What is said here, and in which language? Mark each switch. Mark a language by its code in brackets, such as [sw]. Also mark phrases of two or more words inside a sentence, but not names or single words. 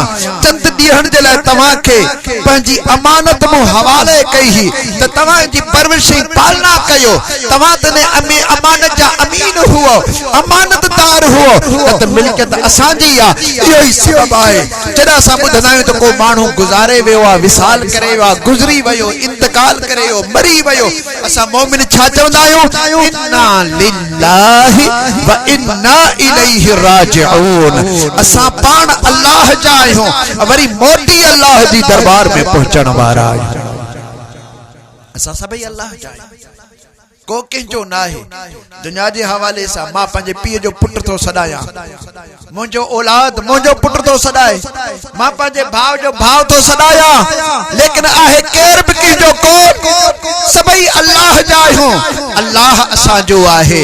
[sd] चंद ॾींहंनि जे लाइ तव्हांखे पंहिंजी अमानत हवाले कई त तव्हां जी परवरिश पालना कयो, तव्हां तने अमानत जा अमीन हुओ, अमानतदार हुओ, त मिल्कियत असांजी आहे। इहो ई सबब आहे जॾहिं असां ॿुधंदा आहियूं त को माण्हू गुज़ारे वियो आहे, विसाल करे वियो आहे, गुज़री वियो, इंतकाल करे वियो, मरी वियो, असां मोमिन छा चवंदा आहियूं? [ar] إنا لله وإنا إليه راجعون. [sd] असां पाण अल्लाह जा आहियूं, वरी मोटी अल्लाह जी दरबार में पहुचण वारा आहियूं। असां सभई अल्लाह जा आहियूं, को कंहिंजो न आहे। दुनिया जे हवाले सां मां पंहिंजे पीउ जो पुट थो सॾायां, मुंहिंजो औलाद मुंहिंजो पुट थो सॾाए, मां पंहिंजे भाउ जो भाउ थो सॾायां, लेकिन आहे केर बि कंहिंजो कोन, सभई अल्लाह जा आहियूं, अल्लाह असांजो आहे।